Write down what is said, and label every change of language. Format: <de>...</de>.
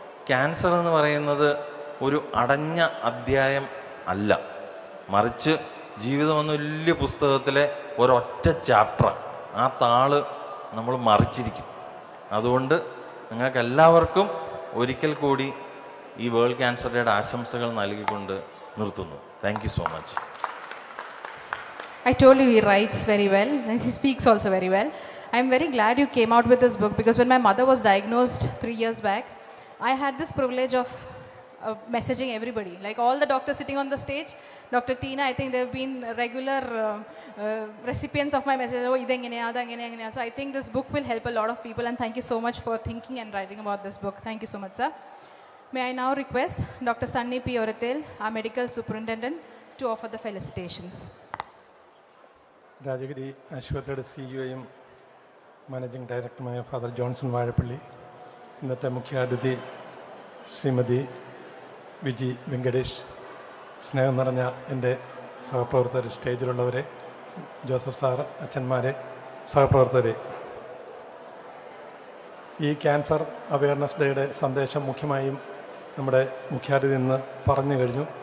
<ml>Cancer എന്ന് പറയുന്നത് ഒരു അടഞ്ഞ അധ്യായം അല്ല, മറിച്ച് ജീവിതം എന്ന വലിയ പുസ്തകത്തിലെ ഒരൊറ്റ ചാപ്റ്റർ. ആ താള് നമ്മൾ മറിച്ചിരിക്കും. അതുകൊണ്ട് നിങ്ങൾക്കെല്ലാവർക്കും ഒരിക്കൽ കൂടി ഈ വേൾഡ് ക്യാൻസർ ഡേയുടെ ആശംസകൾ നൽകിക്കൊണ്ട് നിർത്തുന്നു.</ml> <en>Thank you so much. I told you he writes very well and he speaks also very well. I'm very glad you came out with this book because when my mother was diagnosed 3 years back, I had this privilege of messaging everybody, like all the doctors sitting on the stage. Dr. Tina, I think they've been regular recipients of my message.</en> <ml>Oh, idengene.</ml> <en>So I think this book will help a lot of people, and thank you so much for thinking and writing about this book. Thank you so much, sir. May I now request Dr. Sunny P. Oratel, our medical superintendent, to offer the felicitations.</en> <ml>Rajagiri ആശുപത്രിയുടെ CEO-യും managing ഡയറക്ടറുമായ father Johnson Vazhappally, ഇന്നത്തെ മുഖ്യാതിഥി ശ്രീമതി വിജി വെങ്കടേഷ്, സ്നേഹം നിറഞ്ഞ എൻ്റെ സഹപ്രവർത്തകർ, സ്റ്റേജിലുള്ളവരെ, Joseph sir, അച്ഛന്മാരെ, സഹപ്രവർത്തകരെ, ഈ ക്യാൻസർ അവയർനെസ് ഡേയുടെ സന്ദേശം മുഖ്യമായും നമ്മുടെ മുഖ്യാതിഥി ഇന്ന് പറഞ്ഞു കഴിഞ്ഞു.</ml>